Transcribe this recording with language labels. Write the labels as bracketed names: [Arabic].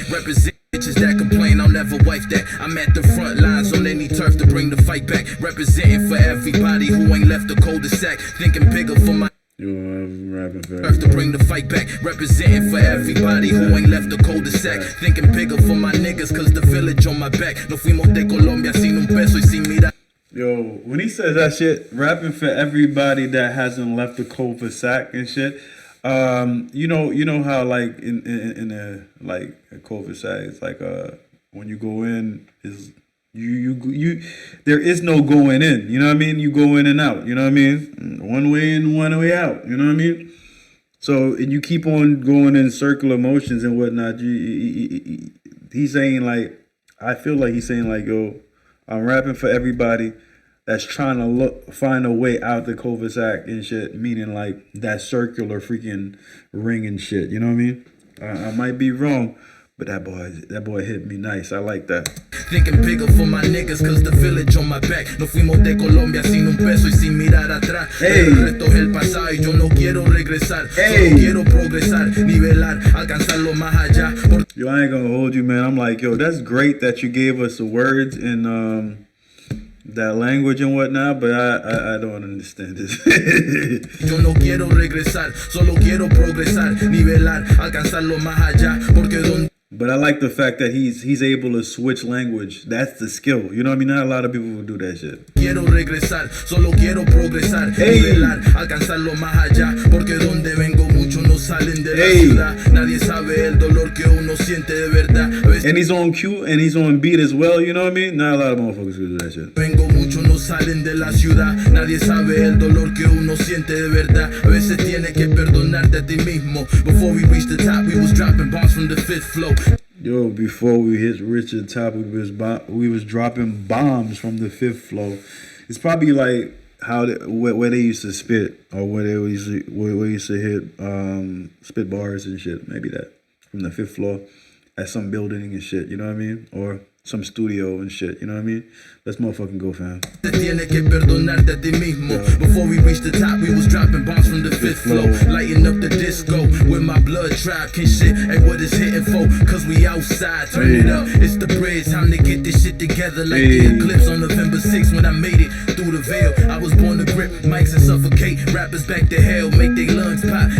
[English] Represent bitches that complain. I'll never wife that. I'm at the front lines on any turf to bring the fight back. Representing for everybody who ain't left the cul-de-sac. Thinking bigger for my. Have to bring the fight back, representing for everybody who ain't left the cul-de-sac. Thinking bigger for my niggas, cause the village on my back. [Spanish] No fuimos de Colombia sin un peso y sin mirar. [English] Yo, when he says that shit, rapping for everybody that hasn't left the cul-de-sac and shit. You know how like in a cul-de-sac, it's like when you go in is. You there is no going in, you know what I mean? You go in and out, you know what I mean? One way in, one way out, you know what I mean? So, and you keep on going in circular motions and whatnot. He's saying like, I feel like he's saying like, yo, I'm rapping for everybody that's trying to find a way out the cul-de-sac and shit, meaning like that circular freaking ring and shit, you know what I mean? I might be wrong, but that boy hit me nice. I like that. Thinking bigger for my niggas, cause the village on my back. [Spanish] No fuimos de Colombia sin un peso y sin mirar atrás. El resto es el pasado y yo no quiero regresar. Solo quiero progresar, nivelar, alcanzarlo más allá. [English] Yo, I ain't gonna hold you, man. I'm like, yo, that's great that you gave us the words in that language and whatnot, but I don't understand this. [Spanish] Yo no quiero regresar, solo quiero progresar, nivelar, alcanzarlo más allá, porque donde. [English] But I like the fact that he's able to switch language. That's the skill. You know what I mean? Not a lot of people will do that shit. [Spanish] Quiero regresar, solo quiero progresar, nivelar, alcanzarlo más allá, porque donde vengo muchos no salen de la ciudad. Nadie sabe el dolor que uno siente de verdad. [English] And he's on cue and he's on beat as well, you know what I mean? Not a lot of motherfuckers will do that shit. [Spanish] Vengo muchos no salen de la ciudad. Nadie sabe el dolor que uno siente de verdad. A veces tienes que perdonarte a ti mismo. [English] Before we reached the top, we was dropping bombs from the 5th floor. Yo, before we hit Richard Top, we was dropping bombs from the 5th floor. It's probably like where they used to spit, or where they used to hit spit bars and shit. Maybe that from the 5th floor at some building and shit. You know what I mean? Or some studio and shit. You know what I mean? Let's motherfucking go, fam. [Spanish] Te tienes que perdonarte a ti mismo. [English] Before we reached the top, we was dropping bombs from the 5th floor. Lighting up the disco with my blood tribe. Can shit ain't what it's hitting for, cause we outside. Turn it up, it's the bridge. Time to get this shit together like the eclipse on November 6th when I made it through the veil. I was born to grip mics and suffocate. Rappers back to hell, make their lungs pop.